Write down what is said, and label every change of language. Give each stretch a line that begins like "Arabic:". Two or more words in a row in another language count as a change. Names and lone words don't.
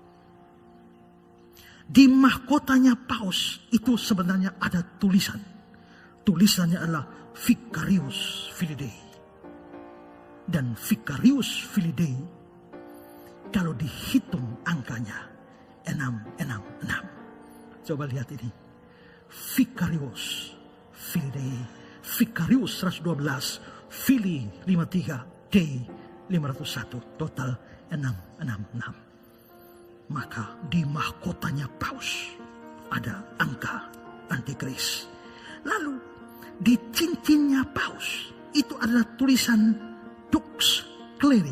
Indonesian: Di mahkotanya paus itu sebenarnya ada tulisan. Tulisannya adalah
Latin: Vicarius Filii.
Indonesian: Dan
Latin: Vicarius Filii
Indonesian: kalau dihitung angkanya 666. Coba lihat ini.
Latin: Vicarius Filii. Vicarius 112. Filii 53. Dei 501.
Indonesian: Total 666. Maka di mahkotanya paus ada angka Antikris. Lalu di cincinnya paus itu adalah tulisan
Latin: Dux Cleri.